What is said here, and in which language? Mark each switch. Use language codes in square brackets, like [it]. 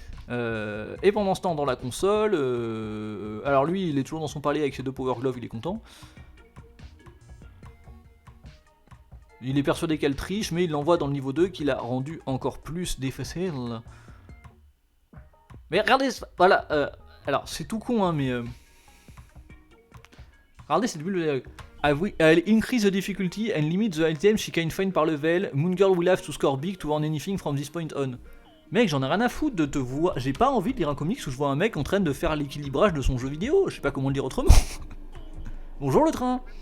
[fr] Et pendant ce temps, dans la console, alors lui, il est toujours dans son palais avec ses 2 Power Gloves, il est content. Il est persuadé qu'elle triche, mais il l'envoie dans le niveau 2, qui l'a rendu encore plus difficile. Mais regardez, voilà, alors c'est tout con, hein, mais... Regardez cette bulle. [en] I'll increase the difficulty and limit the items she can find par level. Moon Girl will have to score big to earn anything from this point on. [fr] Mec, j'en ai rien à foutre de te voir. J'ai pas envie de lire un comics où je vois un mec en train de faire l'équilibrage de son jeu vidéo. Je sais pas comment le dire autrement. Bonjour le train.